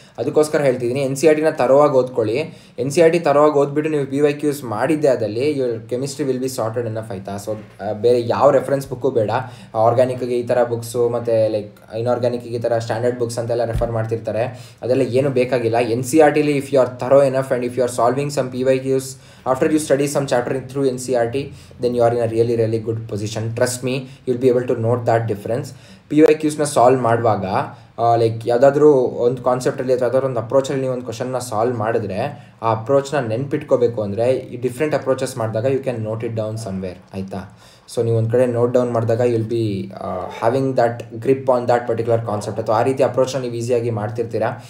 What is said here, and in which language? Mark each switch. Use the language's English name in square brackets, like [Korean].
[Kannada] ಅದಕ್ಕೋಸ್ಕರ ಹೇಳ್ತಿದ್ದೀನಿ NCERTನ ತರವಾಗಿ ಓದ್ಕೊಳ್ಳಿ. NCERT ತರವಾಗಿ ಓದ್ಬಿಟ್ಟು ನೀವು PYQs ಮಾಡಿದ್ದೆ ಅದಲ್ಲಿ [English] your chemistry will be sorted enough, [Kannada] ಆಯಿತಾ. ಸೊ ಬೇರೆ ಯಾವ ರೆಫರೆನ್ಸ್ ಬುಕ್ಕು ಬೇಡ. ಆರ್ಗ್ಯಾನಿಕ್ಗೆ ಈ ಥರ ಬುಕ್ಸು ಮತ್ತು ಲೈಕ್ ಇನ್ಆರ್ಗ್ಯಾನಿಕ್ಗೆ ಈ ಥರ ಸ್ಟ್ಯಾಂಡರ್ಡ್ ಬುಕ್ಸ್ ಅಂತೆಲ್ಲ ರೆಫರ್ ಮಾಡ್ತಿರ್ತಾರೆ, ಅದೆಲ್ಲ ಏನು ಬೇಕಾಗಿಲ್ಲ. [English] NCERTಲಿ if you are thorough enough and if you are solving some PYQs after you study some chapter through NCERT, then you are in a really good position. Trust me, you'll be able to note that difference. [Kannada] PYQsನ solve ಮಾಡುವಾಗ like ಯಾವುದಾದ್ರೂ ಒಂದು ಕಾನ್ಸೆಪ್ಟಲ್ಲಿ ಅಥವಾ ಯಾವ್ದಾದ್ರು ಒಂದು ಅಪ್ರೋಚಲ್ಲಿ ನೀವು ಒಂದು ಕ್ವಶನ್ನ solve ಮಾಡಿದ್ರೆ ಆ ಅಪ್ರೋಚ್ನ ನೆನ್ಪಿಟ್ಕೋಬೇಕು ಅಂದರೆ ಈ ಡಿಫ್ರೆಂಟ್ ಅಪ್ರೋಚಸ್ ಮಾಡಿದಾಗ [English] you can note it down somewhere, [Kannada] ಆಯಿತಾ. ಸೊ ನೀವು ಒಂದು ಕಡೆ ನೋಟ್ ಡೌನ್ ಮಾಡಿದಾಗ [English] you'll be having that grip on that particular concept, [Kannada] ಅಥವಾ ಆ ರೀತಿ ಅಪ್ರೋಚ್ನ ನೀವು ಈಸಿಯಾಗಿ ಮಾಡ್ತಿರ್ತೀರಾ.